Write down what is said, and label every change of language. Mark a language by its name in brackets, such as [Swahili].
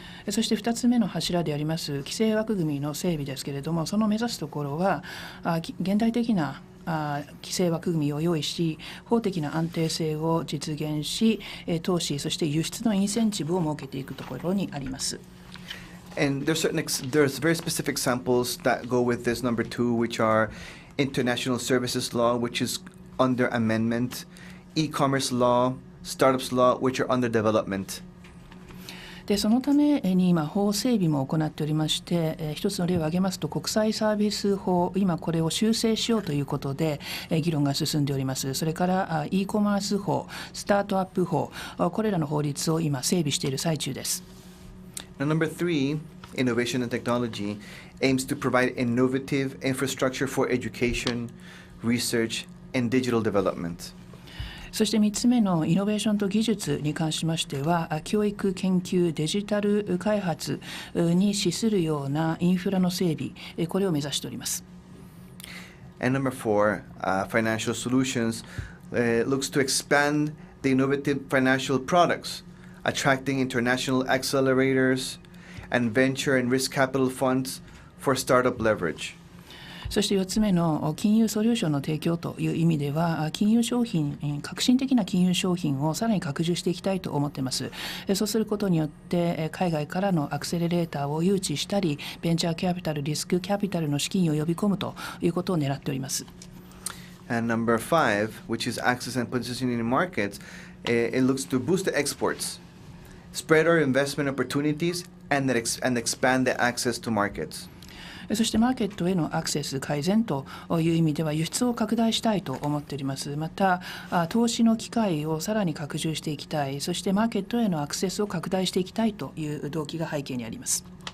[Japanese] そして2つ目の柱であります規制枠組みの整備ですけれども、その目指すところは現代的な規制枠組みを用意し、法的な安定性を実現し、投資そして輸出のインセンティブを設けていくところにあります。 [English] And there's very specific examples that go with this number 2, which are international services law, which is under amendment, e-commerce law, startups law, which are under development. [Japanese] でそのために今法整備も行っておりまして、一つの例を挙げますと国際サービス法、今これを修正しようということで議論が進んでおります。それから e コマース法、スタートアップ法、これらの法律を今整備している最中です。 [English] Now, number 3, innovation and technology, aims to provide innovative infrastructure for education, research, and digital development. [Japanese] そして3つ目のイノベーションと技術に関しましては、教育、研究、デジタル開発に資するようなインフラの整備、これを目指しております。 [English] And number 4, financial solutions, looks to expand the innovative financial products, attracting international accelerators and venture and risk capital funds for startup leverage. [Japanese] そして4つ目の金融ソリューションの提供という意味では、金融商品、革新的な金融商品をさらに拡充していきたいと思っています。そうすることによって海外からのアクセレレーターを誘致したり、ベンチャーキャピタル、リスクキャピタルの資金を呼び込むということを狙っております。 [English] And number 5, which is access and positioning in markets, it looks to boost the exports, spread our investment opportunities, and expand the access to markets. [Japanese] そしてマーケットへのアクセス改善という意味では輸出を拡大したいと思っております。また投資の機会をさらに拡充していきたい、そしてマーケットへのアクセスを拡大していきたいという動機が背景にあります。